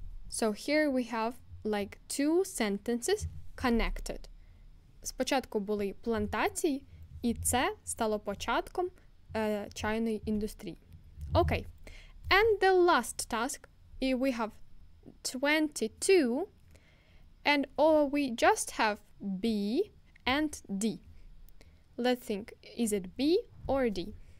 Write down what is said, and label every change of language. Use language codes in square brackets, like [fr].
[en] So here we have like two sentences connected. [uk] Спочатку були плантації, і це стало початком чайної індустрії. [en] Okay. And the last task, we have 22, and we just have B and D. Let's think, is it B or D?